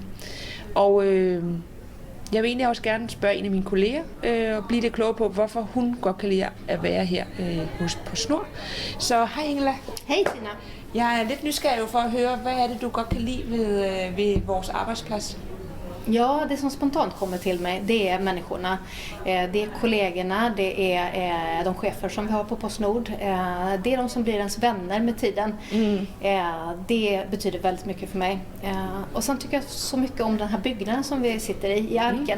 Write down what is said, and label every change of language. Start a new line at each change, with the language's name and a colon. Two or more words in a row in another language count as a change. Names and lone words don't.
Danish: Og jeg vil egentlig også gerne spørge en af mine kolleger og blive lidt klogere på, hvorfor hun godt kan lide at være her hos PostNord. Så hej Ingela. Hej Tina. Jeg er lidt nysgerrig for at høre, hvad er det, du godt kan lide ved vores arbejdsplads?
Swedish: Ja, det som spontant kommer till mig, det är människorna. Det är kollegorna, det är de chefer som vi har på PostNord. Det är de som blir ens vänner med tiden. Det betyder väldigt mycket för mig. Och sen tycker jag så mycket om den här byggnaden som vi sitter i Arken.